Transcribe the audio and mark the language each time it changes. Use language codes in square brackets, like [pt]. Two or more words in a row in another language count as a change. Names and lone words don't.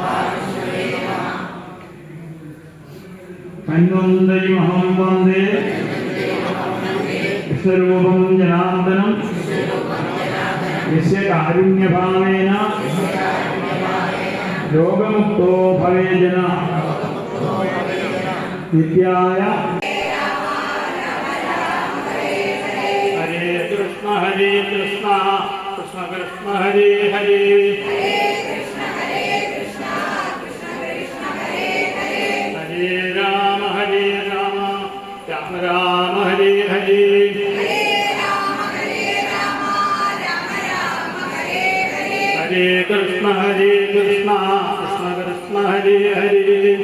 [sa] ധന്വന്തരിമഹം വന്ദേ വിഷ്ണുരൂപം ജനാർദ്ദനം യസ്യ കാരുണ്യഭാവേന രോഗമുക്തോ ഭവേജന. നിത്യായ ഹരേ കൃഷ്ണ കൃഷ്ണ കൃഷ്ണ ഹരേ ഹരേ ഹരേ രാമ രാമ രാമ ഹരേ ഹരേ ഹരേ കൃഷ്ണ കൃഷ്ണ കൃഷ്ണ ഹരേ ഹരേ